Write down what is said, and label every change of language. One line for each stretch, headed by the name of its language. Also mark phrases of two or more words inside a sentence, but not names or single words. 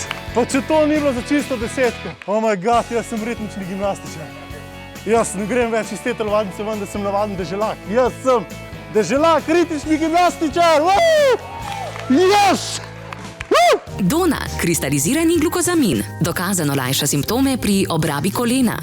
Slovenian: Pa če to ni bilo za čisto desetko.
English: Oh my god,
Slovenian: jaz sem ritmični gimnastičar. Jaz ne grem več iz te telovadnice ven, da sem navaden deželak. Jaz sem deželak, ritmični gimnastičar! Yes! Dona, kristalizirani glukozamin. Dokazano lajša simptome pri obrabi kolena.